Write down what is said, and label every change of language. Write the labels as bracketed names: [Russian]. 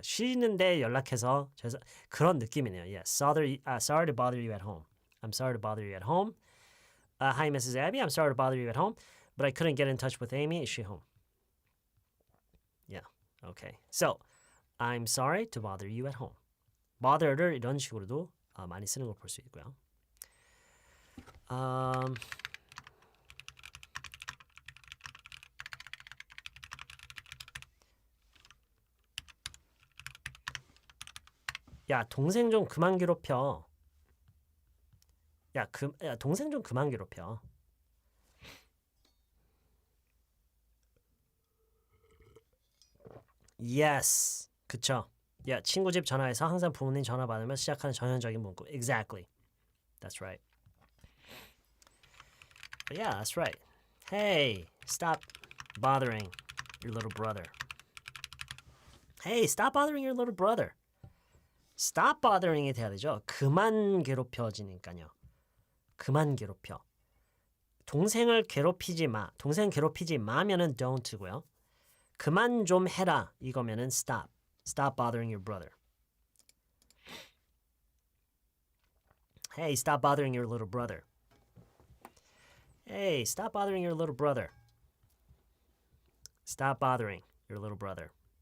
[Korean] 쉬는데 연락해서 그런 느낌이네요. [English] Yes. Sorry to bother you at home. I'm sorry to bother you at home. Hi, Mrs. Abby. I'm sorry to bother you at home, but I couldn't get in touch with Amy. Is she home? Yeah. Okay. So, I'm sorry to bother you at home. [Korean] bother를 이런 식으로도 많이 쓰는 걸 볼 수 있고요. 야, 동생 좀 그만 괴롭혀. 야, 동생 좀 그만 괴롭혀. Yes. 그쵸. 야, 친구 집 전화해서 항상 부모님 전화 받으면 시작하는 전형적인 문구. [English] Exactly. That's right. But yeah, that's right. Hey, stop bothering your little brother. Hey, stop bothering your little brother. [Korean] Stop bothering이 돼야 되죠. 그만 괴롭혀지니까요. 그만 괴롭혀. 동생을 괴롭히지 마. 동생 괴롭히지 마면은 don't고요. 그만 좀 해라. 이거면은 stop. [English] Stop bothering your brother. Hey, stop bothering your little brother. Hey, stop bothering your little brother. Stop bothering your little brother.